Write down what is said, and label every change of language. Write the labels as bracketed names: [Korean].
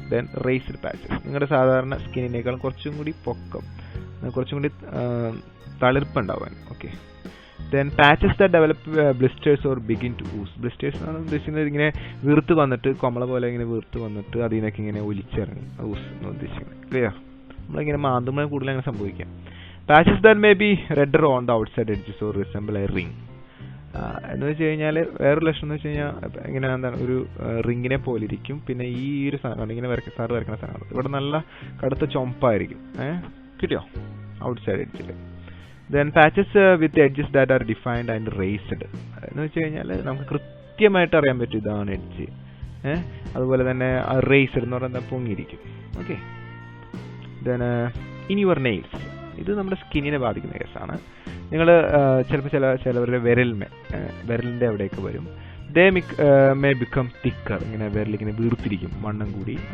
[English] then raised patches, [Malayalam] നിങ്ങളുടെ സാധാരണ സ്കിന്നിനേക്കാളും കുറച്ചും കൂടി പൊക്കം, കുറച്ചും കൂടി തളിർപ്പുണ്ടാവാൻ. [English] Okay, then patches that develop blisters or begin to ooze. [Malayalam] Blisters ആണ് ഉദ്ദേശിക്കുന്നത് ഇങ്ങനെ വീർത്ത് വന്നിട്ട്, കൊമള പോലെ ഇങ്ങനെ വീർത്ത് വന്നിട്ട് അതിൽ നിന്നൊക്കെ ഇങ്ങനെ ഒലിച്ചിറങ്ങി, ഊസ് എന്ന് ഉദ്ദേശിക്കുന്നത്. ക്ലിയർ? നമ്മളിങ്ങനെ മാന്തുമ്പോൾ കൂടുതൽ അങ്ങനെ സംഭവിക്കാം. [English] Patches that may be redder on the outside edges or resemble a ring. [Malayalam] എന്ന് വെച്ച് കഴിഞ്ഞാൽ വേറൊരു ലക്ഷണം എന്ന് വെച്ച് കഴിഞ്ഞാൽ ഇങ്ങനെ എന്താണ്, ഒരു റിങ്ങിനെ പോലെ ഇരിക്കും. പിന്നെ ഈ ഒരു സാധനം ഇങ്ങനെ സാറ് വരയ്ക്കുന്ന സാധനമാണ്, ഇവിടെ നല്ല കടുത്ത ചുമപ്പായിരിക്കും. കിട്ടിയോ? ഔട്ട്സൈഡ് എഡ്ജിൽ. [English] Then patches with edges that are defined and raised. [Malayalam] എന്ന് വെച്ച് കഴിഞ്ഞാൽ നമുക്ക് കൃത്യമായിട്ട് അറിയാൻ പറ്റും ഇതാണ് എഡ്ജ്. അതുപോലെ തന്നെ റേസർ എന്ന് പറയുന്നത് പൊങ്ങിയിരിക്കും. Okay, [English] then in your nails, [Malayalam] ഇത് നമ്മുടെ സ്കിന്നിനെ ബാധിക്കുന്ന കേസാണ്. നിങ്ങൾ ചിലപ്പോൾ ചിലവരുടെ വിരലിൻ്റെ അവിടെയൊക്കെ വരും. [English] they may become thicker, [Malayalam] ഇങ്ങനെ വിരലിങ്ങനെ വീർത്തിരിക്കും, വണ്ണം കൂടി.